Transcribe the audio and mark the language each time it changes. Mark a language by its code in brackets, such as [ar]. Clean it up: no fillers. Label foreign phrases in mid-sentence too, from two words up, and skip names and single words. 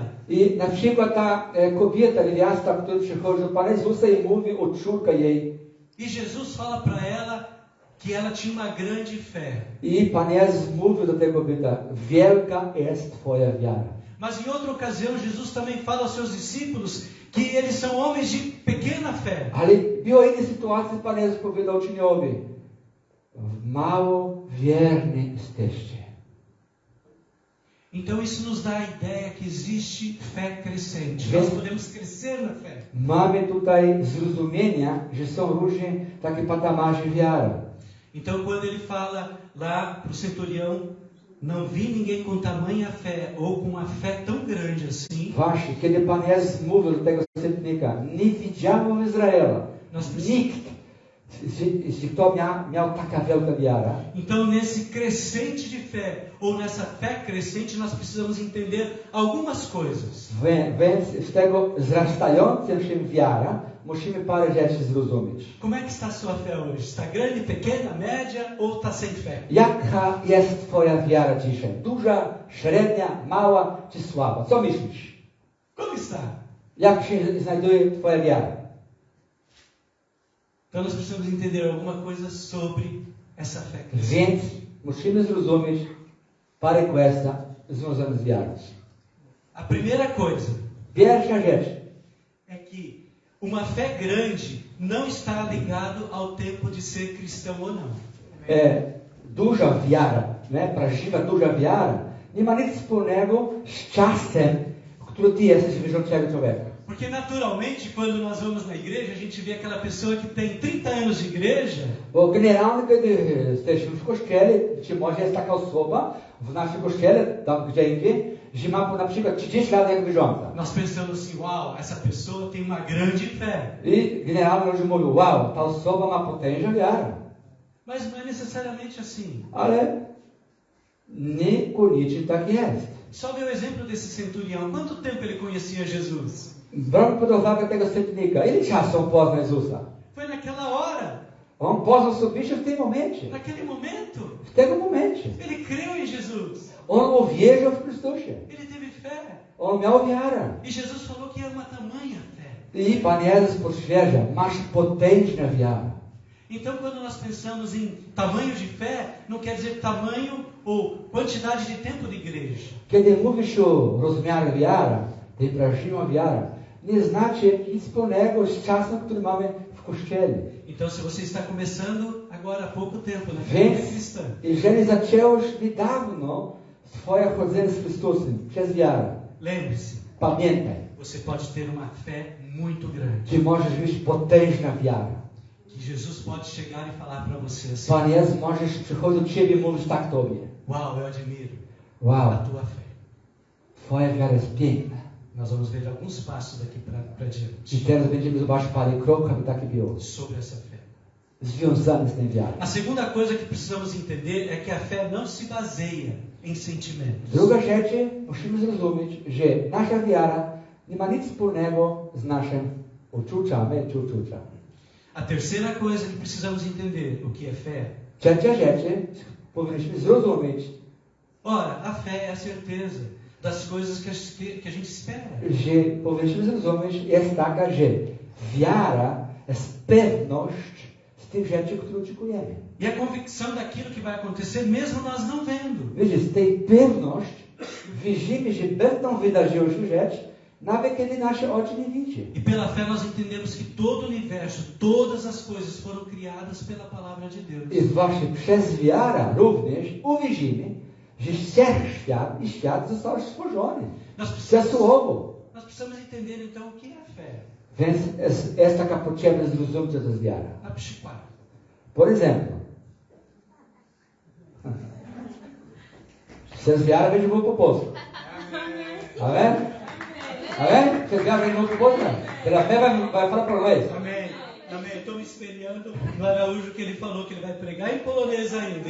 [pl] I na przykład ta kobieta, niewiasta, która przychodzi do Pana Jezusa i mówi o córce jej. [pt] E Jesus fala para ela que ela tinha uma grande fé. [pl] I Pan Jezus mówi do tej kobiety: wielka jest Twoja wiara. [pt] Mas em outra ocasião Jesus também fala aos seus discípulos que eles são homens de pequena fé. [pl] Ale była inna sytuacja, Pan Jezus powiedział uczniowi: mało wierni jesteście. [pt] Então isso nos dá a ideia que existe fé crescente. Nós podemos crescer na fé. [pl] Mamy tutaj zrozumienia, że są różne takie patamarze wiary. [pt] Então quando ele fala lá para o centurião, não vi ninguém com tamanha fé ou com uma fé tão grande assim. [pl] Właśnie, kiedy Pan Jezus mówił do tego setnika: nie widziałem Izraela nikt Jeśli kto miał taka wielka wiara, [pt] Então, nesse crescente de fé, ou nessa fé crescente, nós precisamos entender algumas coisas. [pl] więc z tego wzrastającym się wiara musimy parę rzeczy zrozumieć. [pt] Como é que está a sua fé hoje? Está grande, pequena, média ou está sem fé? [pl] Jaka jest twoja wiara dzisiaj? Duża, średnia, mała czy słaba? Co myślisz? [pt] Como está? [pl] Jak się znajduje twoja wiara? [pt] Então nós precisamos entender alguma coisa sobre essa fé crescente. [pl] Więc musimy zrozumieć parę kwestii związanych z wiarą. [pt] A primeira coisa [pl] Pierwsza rzecz. [pt] é que uma fé grande não está ligado ao tempo de ser cristão ou não. [pl] Duża wiara, prawdziwa duża wiara, nie ma nic wspólnego z czasem, który ty jesteś wierzącego człowieka. [pt] Porque naturalmente, quando nós vamos na igreja, a gente vê aquela pessoa que tem 30 anos de igreja. [pl] Bo generalnie, kiedy jesteśmy w kościele, czy może jest taka osoba w naszym kościele, tam gdzie indziej, że ma na przykład 30 lat jak wierząca. [pt] Nós pensamos assim, uau, essa pessoa tem uma grande fé. [pl] I generalnie ludzie mówią, wow, ta osoba ma potężną wiarę. [pt] Mas não é necessariamente assim. [pl] Ale niekoniecznie tak jest. [pt] Só ver o exemplo desse centurião. Quanto tempo ele conhecia Jesus? [pl] Brał pod uwagę tego setnika. Ile czasu on poznał Jezusa? [pt] Foi naquela hora. [pl] On poznał osobiście w tym momencie. [pt] Naquele momento. [pl] W tym momencie. [pt] Ele creu em Jesus. [pl] On uwierzył w Chrystusie. [pt] Ele teve fé. [pl] On miał wiarę. [pt] E Jesus falou que era uma tamanha fé. [pl] I Pan Jezus potwierdza, masz potężną wiarę. [pt] Então, quando nós pensamos em tamanho de fé, não quer dizer tamanho ou quantidade de tempo de igreja. [pl] Kiedy mówisz o rozmiarze wiary, tej prawdziwej wiary, nie znaczy nic wspólnego z czasem, który mamy w Kościele. [pt] Então, se você está começando agora há pouco tempo na vida cristã, [pl] jeżeli zacząłeś niedawno swoje chodzenie z Chrystusem przez wiarę, [pt] lembre-se, [pl] pamiętaj, [pt] você pode ter uma fé muito grande. [pl] że możesz mieć potężną wiarę. [pt] Que Jesus pode chegar e falar para você assim: [pl] Pan Jezus możesz przychodzić do Ciebie i mówić tak Tobie. [pt] uau, eu admiro [pl] Wow, [pt] a tua fé. [pl] Twoja wiara jest piękna. [pt] Nós vamos ver alguns passos daqui para [pl] I [pt] diante [pl] teraz będziemy zobaczyć parę kroków, aby takie było. [pt] sobre essa fé. [pl] Związane z tym wiarą. [pt] A segunda coisa que precisamos entender é que a fé não se baseia em sentimentos. [pl] Druga rzecz, musimy zrozumieć, że nasza wiara nie ma nic wspólnego z naszym uczuciami czy uczuciami. [pt] A terceira coisa que precisamos entender o que é fé. [pl] Trzecia rzecz, powinniśmy zrozumieć, [pt] Ora, a fé é a certeza das coisas que a gente espera. [pl] że powinniśmy zrozumieć, jest taka, że wiara jest pewność z tych rzeczy, które oczekujemy. [pt] E a convicção daquilo que vai acontecer, mesmo nós não vendo. [pl] Wiecie, z tej pewności widzimy, że będą wydarzyły się rzeczy, nawet kiedy nasze oczy nie widzą. [pt] E pela fé nós entendemos que todo o universo, todas as coisas foram criadas pela palavra de Deus. [pl] I właśnie przez wiarę również uwierzymy, że wszechświat i świat został stworzony przez Słowo. [pt] Nós precisamos entender então o que é a fé. [pl] Więc jest taka potrzebna zrozumieć, co to jest wiara. A przykład. [pt] Por exemplo, [pl] przez wiarę będzie mówił po polsku. Amen? Amen? Przez wiarę będzie mówił po polsku? [pt] Pela fé vai falar português. Amém. Amém. Estou me espelhando no Araújo que ele falou que ele vai pregar em polonês ainda.